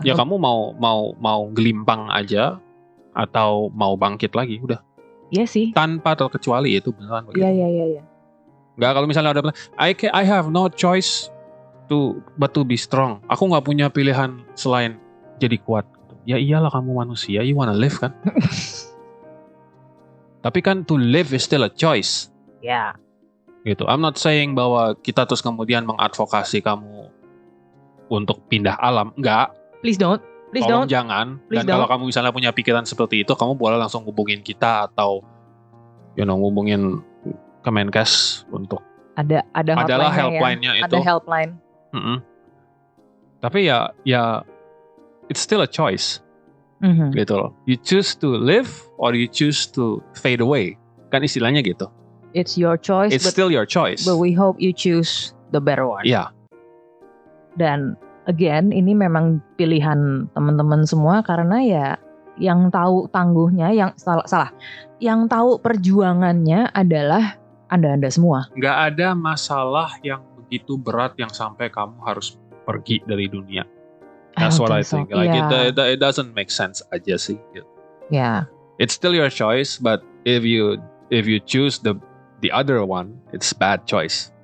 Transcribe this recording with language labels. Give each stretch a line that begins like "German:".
Indonesian: kamu mau gelimpang aja atau mau bangkit lagi, udah. Iya sih. Tanpa terkecuali, itu beneran begitu. Iya. Nggak, kalau misalnya udah bilang
English: I have no choice but to be strong.
Indonesian: Aku nggak punya pilihan selain jadi kuat. Ya iyalah, kamu manusia,
English: you wanna live
Indonesian: kan. Tapi kan
English: to live is still a choice.
Indonesian: Ya. Gitu.
English: I'm not saying
Indonesian: bahwa kita terus kemudian mengadvokasi kamu untuk pindah alam. Enggak.
English: Please don't.
Indonesian: Jangan. Dan kalau kamu misalnya punya pikiran seperti itu, kamu boleh langsung hubungin kita atau hubungin Kemenkes untuk ada helpline-nya itu. Ada helpline. Tapi ya
English: it's still a choice.
Indonesian: Gitu loh.
English: You choose to live or you choose to fade away.
Indonesian: Kan istilahnya gitu.
English: It's your choice. It's still your choice. But we hope you choose the better one.
Indonesian: Iya. Dan again, ini memang pilihan teman-teman semua, karena ya yang tahu tangguhnya, yang tahu perjuangannya adalah Anda semua. Nggak ada masalah yang begitu berat yang sampai kamu harus pergi dari dunia.
English: That's what I think. Like it doesn't make sense
Indonesian: aja sih.
English: Yeah. It's still your choice, but if you choose the other one, it's bad choice.